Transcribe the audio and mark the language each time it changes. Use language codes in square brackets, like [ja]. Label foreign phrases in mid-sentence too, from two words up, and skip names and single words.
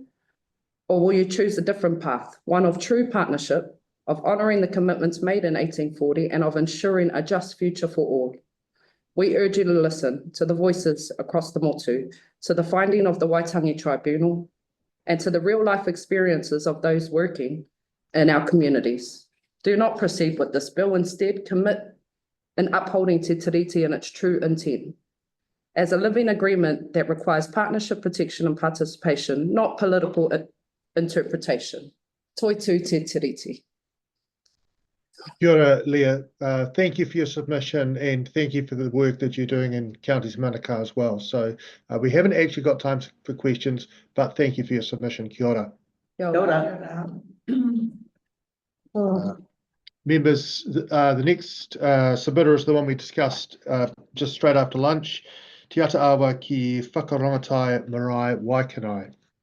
[en] Or will you choose a different path, one of true partnership, of honouring the commitments made in 1840 and of ensuring a just future for all? We urge you to listen to the voices across the motu, to the finding of the Waitangi Tribunal, and to the real-life experiences of those working in our communities. Do not proceed with this bill. Instead, commit in upholding te tiriti in its true intent, as a living agreement that requires partnership, protection, and participation, not political interpretation. [mi] Toi tu te tiriti. Kia ora, Leah. [en] Thank you for your submission, and thank you for the work that you're doing in Counties Manukau as well. So we haven't actually got time for questions, but thank you for your submission. [mi] Kia ora. Kia ora. [en] Members, the next submitter is the one we discussed just straight after lunch. Te Atiawa ki Whakarongotai Marae Waikanae.